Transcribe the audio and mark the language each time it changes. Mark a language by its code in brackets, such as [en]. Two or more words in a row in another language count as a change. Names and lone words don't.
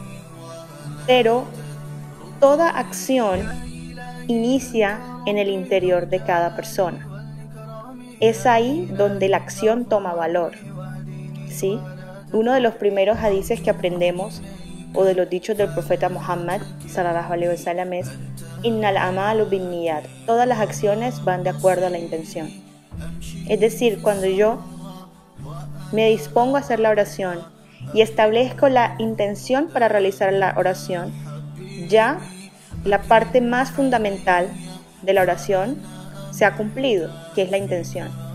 [es] Pero toda acción inicia en el interior de cada persona. Es ahí donde la acción toma valor, ¿sí? Uno de los primeros hadices que aprendemos, o de los dichos del profeta Muhammad [ar] صلى الله عليه وسلم, [es] es [ar] إن الأعمال بالنيات. [es] Todas las acciones van de acuerdo a la intención. Es decir, cuando yo me dispongo a hacer la oración y establezco la intención para realizar la oración, ya la parte más fundamental de la oración se ha cumplido, que es la intención.